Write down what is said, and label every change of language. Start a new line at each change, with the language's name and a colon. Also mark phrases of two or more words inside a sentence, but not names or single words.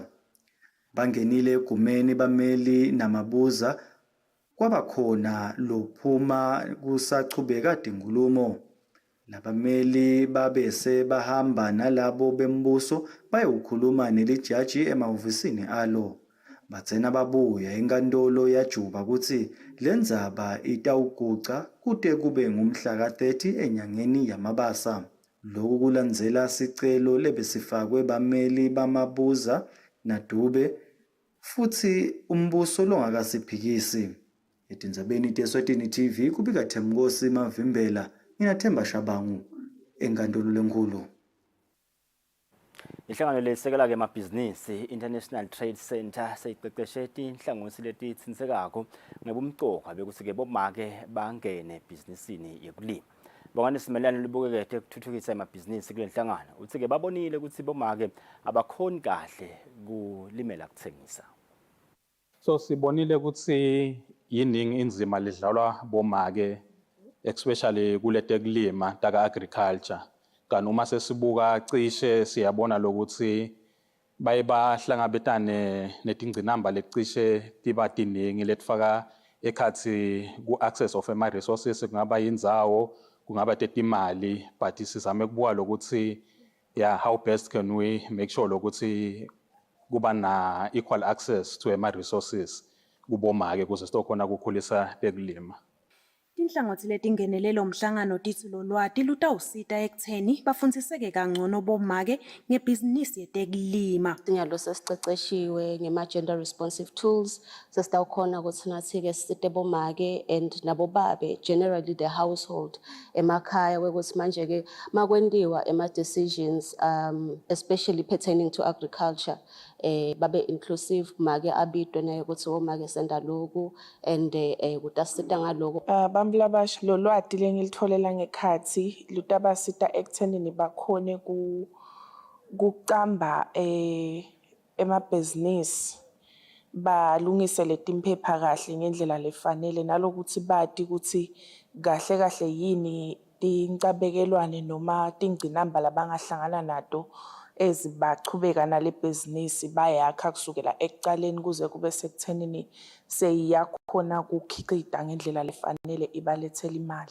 Swati: Bangenile egumeni bameli naMabuza kwabakhona lophuma kusachubeka tinkulumo. Labameli babese bahamba nalabo bembuso bayawukhuluma nelijaji emahhovisini alo. Batsena babuya enkantolo yajuba kutsi le ndzaba itawuguca kute kube ngumhla ka-30 enyangeni yaMabasa. Loku kulandzela sicelo lebesifakwe bameli bamabuza naDube futhi umbuso longakasiphikisi. Etindzabeni teSwatini TV kubika Themkosi Mavimbela, mina Themba Shabangu enkantolo lenkulu. Inhlangano lesekela ke emabhizinisi International Trade Center seyiqeqeshe inhlangothi letitsinsekako ngebumcoka bekuthi ke bomake bangene ebhizinisini yekulima. Bongani simelane libukeke ekuthuthukisa emabhizinisi kule nhlangano uthi ke babonile ukuthi bomake abakhoni kahle kulimela kuthengisa. So sibonile ukuthi yiningi inzima lidlalwa bomake especially kule tekulima taka agriculture. Kanti uma sesibuka cishe siyabona lokuthi baye bahlangabetane netingcinamba lecishe tiba tiningi letifaka ekhathi ku-
English: access of
Swati: ama-resources kungaba yindzawo kungaba tetimali but sizame kubuka lokuthi
English: how best can we make sure
Swati: lokuthi kuba na
English: equal access to
Swati: ama-resources kubomake kuze sitokhona kukhulisa tekulima. Inhlangothi letingenelelo umhlangano tithi lo lwati lutawusita ekutheni bafundziseke kangcono bomake ngebhizinisi yetekulima. Sinyalo sesiceceshiwe ngema-gender
English: responsive tools
Swati: sesitawukhona ukuthi nathi-ke sisite bomake and nabobabe
English: generally the household
Swati: emakhaya kwekuthi manje-ke makwendiwa ema-decisions
English: especially pertaining to agriculture
Swati: babe inclusive make abidwe naye ukuthi omake senda loku and kutasita ngaloko. Bamlabash lo lwati lengilitholela ngekhathi lutabasita ekuthenini bakhone kucamba emabhizinisi balungise letimpepha kahle ngendlela lefanele nalokuthi bati ukuthi kahle kahle yini tincabekelwane noma tingcinamba labangahlangana nato ezibachubeka nale bhizinisi bayakha kusukela ekuqaleni kuze kube sekuthenini seyiyakhona kukhicita ngendlela lefanele ibalethela imali.